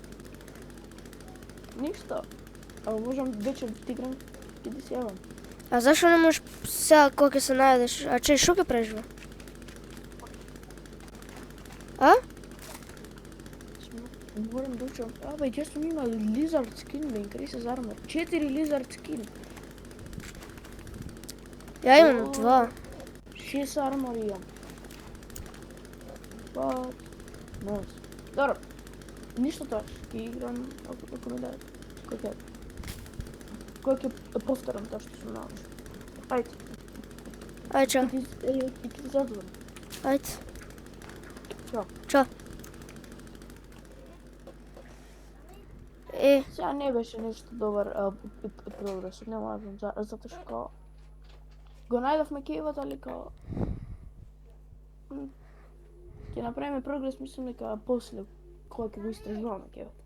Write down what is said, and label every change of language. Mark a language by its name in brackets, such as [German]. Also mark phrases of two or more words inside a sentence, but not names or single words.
[Macedonian] Ништо. Ама можам вечер да ти играм и да се јавам. А зашо не можеш сега кога ќе се најдеш? А че, шо ќе правиш бе? А? Морам да учам. Абе, ја сум имал [English] lizard skin, [Macedonian] бе, [English] increases armor. 4 lizard skin. [Macedonian] Ја имам 2. 6 armor имам. What? [English] Nice. [Macedonian] Добро. Ништо тоа. Ќе играм ако ми дадат. Кој ќе повторам тоа што сум научил. Ајде. Ајде, чао. И ти задоволам. Ајде. Чао. Чао. Сега не беше нешто добар прогрес, не можам, затоа што го најдовме кејвот, али као ќе направиме прогрес, мислам дека после кога ќе го истражуваме кејвот.